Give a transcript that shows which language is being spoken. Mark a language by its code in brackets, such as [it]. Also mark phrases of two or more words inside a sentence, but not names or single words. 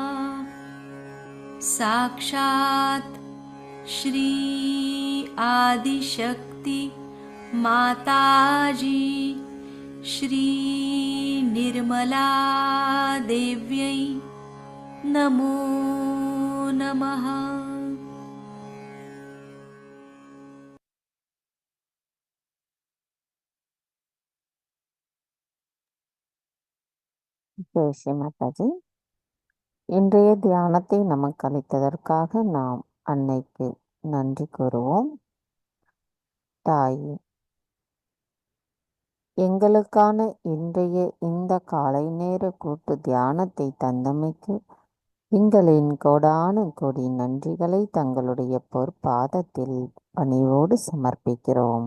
[sa] साक्षात् श्री आदिशक्ति माताजी श्री निर्मला देव्यै नमो नमः। [hi] जय श्री माताजी. [ta] இன்றைய தியானத்தை நமக்கு அளித்ததற்காக நாம் அன்னைக்கு நன்றி கூறுவோம். தாயே, எங்களுக்கான இன்றைய இந்த காலை நேர கூட்டு தியானத்தை தந்தமைக்கு எங்களின் கோடான கோடி நன்றிகளை தங்களுடைய பொற்பாதத்தில் பணிவோடு சமர்ப்பிக்கிறோம்.